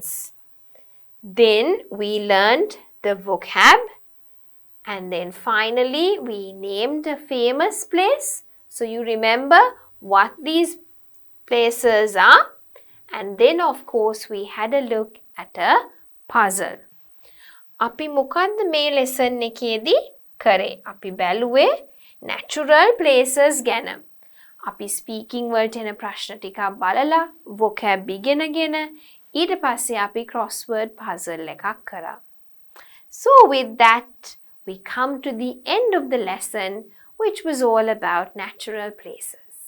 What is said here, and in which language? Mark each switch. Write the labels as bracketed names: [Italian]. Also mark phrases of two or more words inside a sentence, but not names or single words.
[English] Then we learned the vocab, and then finally we named a famous place. So you remember what these places are, and then of course we had a look at a puzzle. [Sinhala] අපි මොකද්ද මේ lesson එකේදී කරේ? අපි බැලුවේ [English] natural places [Sinhala] ගැන. අපි speaking වලට එන ප්‍රශ්න ටිකක් බලලා vocab ඉගෙනගෙන ඊට පස්සේ අපි [English] crossword puzzle [Sinhala] එකක් කරා. [English] So with that, we come to the end of the lesson, which was all about natural places.